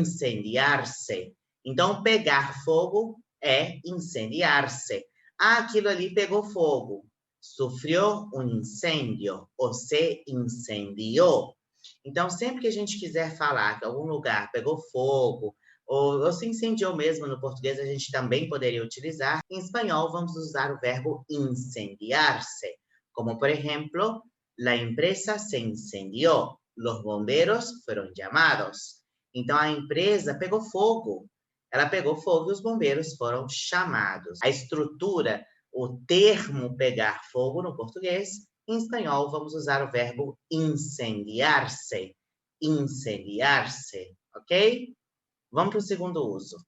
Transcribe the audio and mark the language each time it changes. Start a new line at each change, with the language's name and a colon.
Portuguese: Incendiar-se. Então, pegar fogo é incendiar-se. Aquilo ali pegou fogo. Sofreu um incêndio ou se incendiou. Então, sempre que a gente quiser falar que algum lugar pegou fogo ou se incendiou mesmo, no português a gente também poderia utilizar. Em espanhol, vamos usar o verbo incendiar-se, como, por exemplo,
Spanish: la empresa se incendió, los bomberos fueron llamados.
Portuguese: Então, a empresa pegou fogo. Ela pegou fogo e os bombeiros foram chamados. A estrutura, o termo pegar fogo no português, em espanhol, vamos usar o verbo incendiar-se. Incendiar-se, ok? Vamos para o segundo uso.